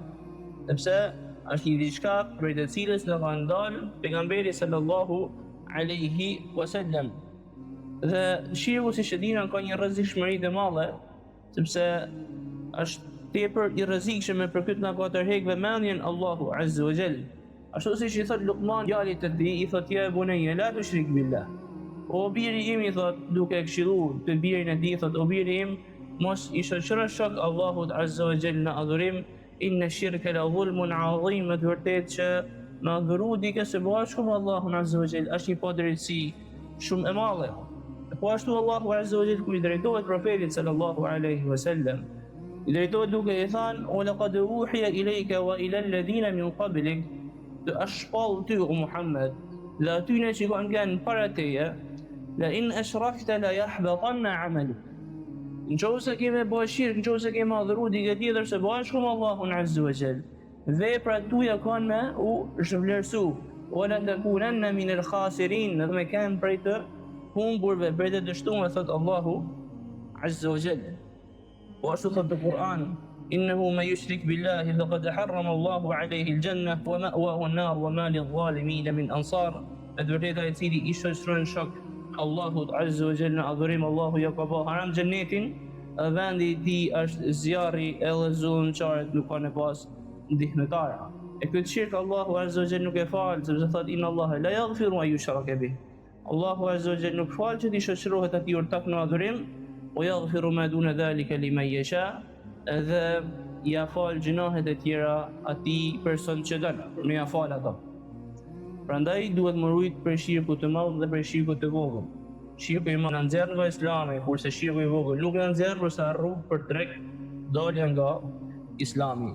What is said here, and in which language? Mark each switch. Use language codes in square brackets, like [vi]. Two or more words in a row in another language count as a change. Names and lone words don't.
[sq] Sepse është një diçka për të cilës na ka ndalë pejgamberi [ar] صلى الله عليه وسلم. [sq] Dhe shirku si shëdina ka një rrezikshmëri të madhe, sepse është tepër i rrezikshëm për këtë na ka tërheq vëmendjen Allahu [ar] عز وجل. [sq] Ashtu siç i thot Luqman djalit të tij, i thot [ar] يا بني لا تشرك بالله. [sq] O biri im, i thot duke këshilluar të birin e tij, thot o biri im, mos i shoqërosh shok Allahut [ar] عز وجل [sq] në adhurim, [ar] إن الشرك لظلم عظيم. [sq] Të vërtetë që në adhuru dike se bashku me Allahun [ar] عز وجل [sq] është një padrejtësi shumë e madhe. Po ashtu Allahu [ar] عز وجل [sq] kur i drejtohet profetit [ar] صلى الله عليه وسلم, [sq] i drejtohet duke i thënë o [ar] لقد أوحي إليك وإلى الذين من قبلك, [sq] të ashpall ty o Muhammed dhe atyre që kanë qenë para teje, [ar] لئن أشركت ليحبطن عملك. [sq] Nëse kemi bërë shirk, nëse kemi adhuru dike tjetër se bashku me Allahun [ar] عز وجل, [sq] veprat tuaja kanë me u zhvlerësu, [ar] ولتكونن من الخاسرين, [sq] dhe me kanë prej të humburve, prej të dështuar, thot Allahu [ar] عز وجل. [sq] Po ashtu thot në Kur'an, [ar] إنه من يشرك بالله فقد حرم الله عليه الجنة ومأواه النار وما للظالمين من أنصار. [sq] Në të vërtetë ai i cili i shoqëron shok Allahut [ar] عز وجل [sq] në adhurim, Allahu ja ka bërë haram xhenetin vendi i tij është zjarri edhe zullumçarët nuk kanë pas ndihmëtara. E këtë shirk Allahu [ar] عز وجل [sq] nuk e fal, sepse thot [ar] إن الله لا يغفر أن يشرك به. [sq] Allahu [ar] عز وجل [sq] nuk fal që t'i shoqërohet atij ortak në adhurim, [ar] ويغفر ما دون ذلك لمن يشاء, [sq] edhe ja fal gjunahet e tjera atij person që don, nuk ja fal ato. Prandaj duhet më rujt për shirku të madh dhe për shirku të vogël. Shirku i madh na nxjerr nga Islami, kurse shirku i vogël nuk na nxjerr përsa rrugë për drejt dolja nga Islami.